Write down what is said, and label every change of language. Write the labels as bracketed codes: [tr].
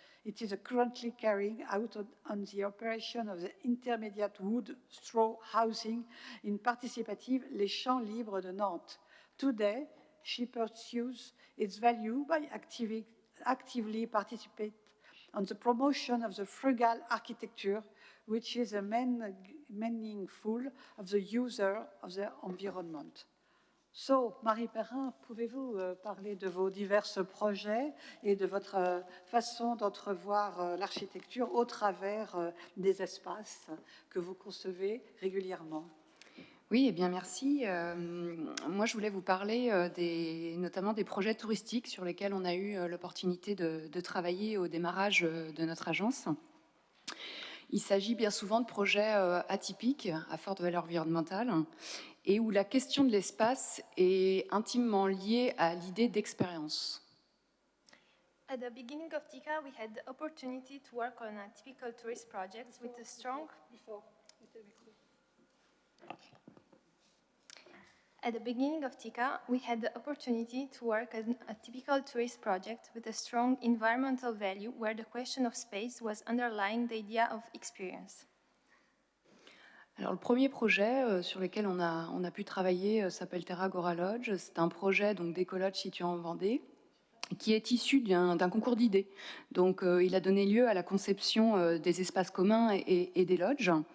[en] It is currently carrying out on the operation of the intermediate wood straw housing in participative Les Champs Libres de Nantes. Today, she pursues its value by actively participate on the promotion of the frugal architecture, which is a meaningful of the user of the environment. [fr] So, Marie Perrin, pouvez-vous parler de vos divers projets et de votre façon d'entrevoir l'architecture au travers des espaces que vous concevez régulièrement? Oui, eh bien merci. Moi, je voulais vous parler notamment des projets touristiques sur lesquels on a eu l'opportunité de travailler au démarrage de notre agence. Il s'agit bien souvent de projets atypiques, à forte valeur environnementale, et où la question de l'espace est intimement liée à l'idée d'expérience. [en] At the beginning of TICA, we had the opportunity to work on a typical tourist projects with a strong... At the beginning of TICA, we had the opportunity to work on a typical tourist project with a strong environmental value where the question of space was underlying the idea of experience. [fr] Alors, le premier projet sur lequel on a pu travailler s'appelle Terra Gora Lodge. C'est un projet d'écolodge situé en Vendée qui est issu d'un concours d'idées. Donc, il a donné lieu à la conception des espaces communs et des lodges.